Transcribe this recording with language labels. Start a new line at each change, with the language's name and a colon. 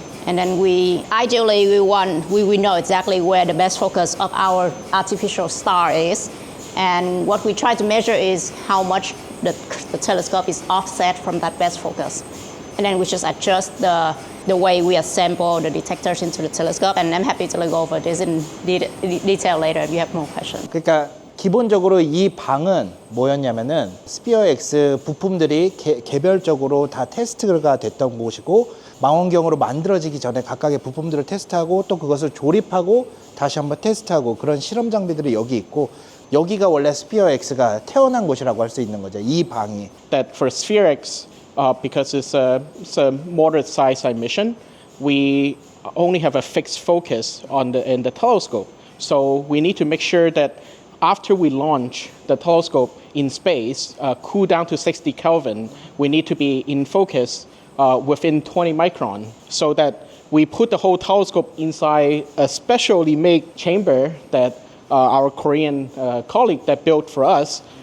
English: And then we know exactly where the best focus of our artificial star is. And what we try to measure is how much the telescope is offset from that best focus. And then we just adjust the way we assemble the detectors into the telescope. And I'm happy to go over this in detail later if you have more questions.
Korean: 그러니까 기본적으로 이 방은 뭐였냐면은 스피어엑스 부품들이 개별적으로 다 테스트가 됐던 곳이고 망원경으로 만들어지기 전에 각각의 부품들을 테스트하고 또 그것을 조립하고 다시 한번 테스트하고 그런 실험 장비들이 여기 있고 여기가 원래 스피어엑스가 태어난 곳이라고 할 수 있는 거죠. 이 방이.
English: That for SPHEREx, because it's a moderate size mission, we only have a fixed focus in the telescope. So we need to make sure that after we launch the telescope in space, cool down to 60 Kelvin, we need to be in focus within 20 micron, so that we put the whole telescope inside a specially made chamber that our Korean colleague that built for us.